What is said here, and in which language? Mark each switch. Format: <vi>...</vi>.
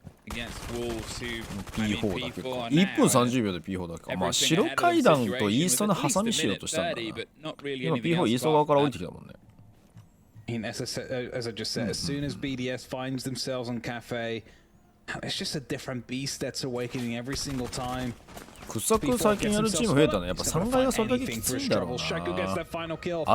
<ja>P4 だけか。1分30秒で P4 だけか。まあ白階段とイーストの挟みしようとしたんだな。今 P4 イースト側から降りてきたもんね。</ja> <en>As I just said, as soon as BDS finds themselves on cafe, it's just a different beast that's awakening every single time.</en> <ja>掘削最近やるチーム増えたね。やっぱ3階がそれだけきついんだろうな。</ja>